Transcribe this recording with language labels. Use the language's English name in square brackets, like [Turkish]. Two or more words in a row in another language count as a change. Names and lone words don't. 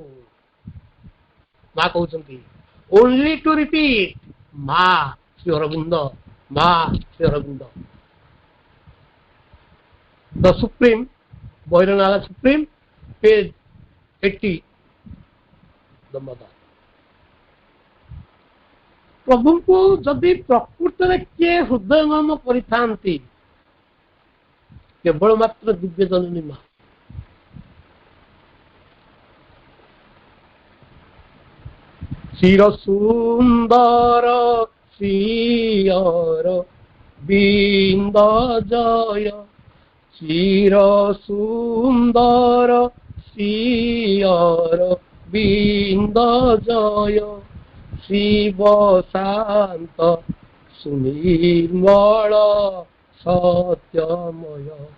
[English] Ma କହୁଛନ୍ତି, only to repeat, Ma Sri Aurobindo, Ma Sri Aurobindo. The Supreme, Bhairanala Supreme, page 80, the mother. [Odia] प्रभुଙ୍କୁ ଯଦି ପ୍ରକୃତରେ କିଏ ହୃଦୟଙ୍ଗମ କରିଥାନ୍ତି, କେବଳ ମାତ୍ର ଦିବ୍ୟ ଜନନୀ ମା। ଚିର ସୁନ୍ଦର ଶ୍ରୀଅର ବିନ୍ଦ ଜୟ, ଚିର ସୁନ୍ଦର ଶ୍ରୀଅର ବିନ୍ଦ ଜୟ, ଶିବ ଶାନ୍ତ ସୁନିର୍ମଳ ସତ୍ୟମୟ,